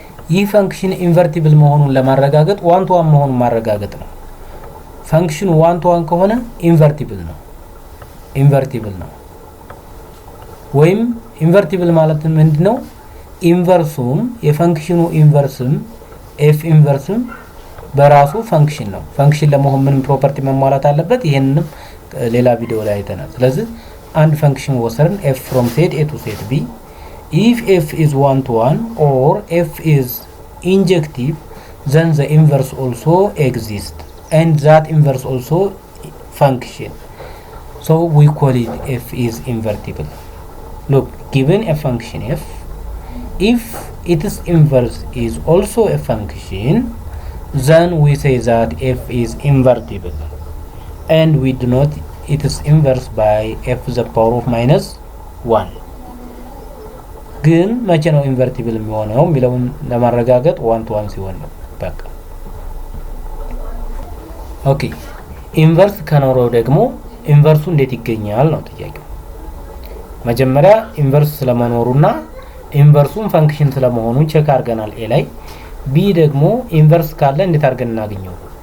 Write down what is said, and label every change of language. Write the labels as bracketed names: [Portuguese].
[Amharic] ይህ ፈንክሽን ኢንቨርቲብል መሆኑን ለማረጋገጥ ዋን ቱ ዋን መሆኑን ማረጋገጥ ነው። ፈንክሽኑ ዋን ቱ ዋን ከሆነ ኢንቨርቲብል ነው ወይም ኢንቨርቲብል ማለት ምንድነው? ኢንቨርሱም የፈንክሽኑ ኢንቨርስም f ኢንቨርስም በራሱ ፈንክሽን ነው። ፈንክሽን ለመሆን ምን ፕሮፐርቲ መሟላት አለበት? ይሄንንም ሌላ ቪዲዮ ላይ አይተናል። ስለዚህ አንድ ፈንክሽን ወሰርን [English] f from set a to set b if f is 1 to 1 or f is injective then the inverse also exists and that inverse also function, so we call it f is invertible. Look, given a function f, if its inverse is also a function, then we say that f is invertible and we denote its inverse by f the power of minus 1. [Amharic] ግን መቼ ነው ኢንቨርቲብል የሚሆነው የሚለውን ለማረጋገጥ ዋን ቱ ዋን ሲሆን ነው። በቃ ኦኬ። ኢንቨርስ ከኖረው ደግሞ ኢንቨርሱ እንዴት ይገኛል ነው ጥያቄው። መጀመሪያ ኢንቨርስ ስለመኖሩና ኢንቨርሱን ፈንክሽን ስለመሆኑ ቼክ አድርገናል ኤ ላይ። ቢ ደግሞ ኢንቨርስ ካለ እንዴት አድርገን እናገኘው?